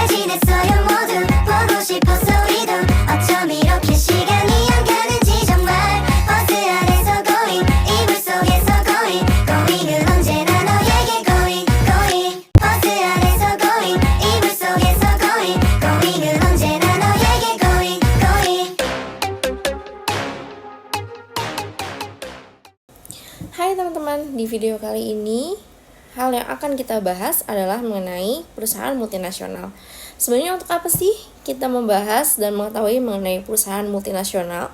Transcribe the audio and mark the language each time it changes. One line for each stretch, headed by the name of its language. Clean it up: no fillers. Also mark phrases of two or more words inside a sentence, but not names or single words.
Korean: 고민했어요 모두 보고 싶었어 우리도 어쩜 이렇게 시간이 안 가는지 정말 버스 안에서 going 이불 속에서 going은 언제나 너에게 going 버스 안에서 going 이불 속에서 going은 언제나 너에게 going
Indonesian: Hai teman-teman, di video kali ini hal yang akan kita bahas adalah mengenai perusahaan multinasional. Sebenarnya untuk apa sih kita membahas dan mengetahui mengenai perusahaan multinasional?